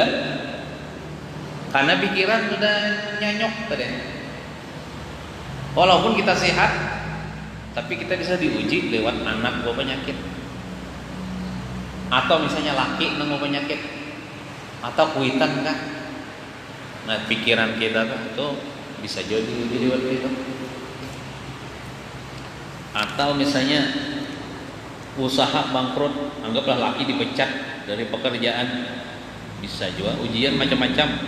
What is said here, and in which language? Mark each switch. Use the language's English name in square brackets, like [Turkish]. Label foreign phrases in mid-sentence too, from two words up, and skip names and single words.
[Indonesian] Karena pikiran sudah nyanyok tadi. Walaupun kita sehat, tapi kita bisa diuji lewat anak bawa penyakit. [Banjar] Atau misalnya laki nang bawa penyakit, atau kuitan kan. [Indonesian] Nah, pikiran kita tuh bisa jadi waktu itu. Atau misalnya usaha bangkrut, anggaplah laki dipecat dari pekerjaan, bisa juga ujian macam-macam.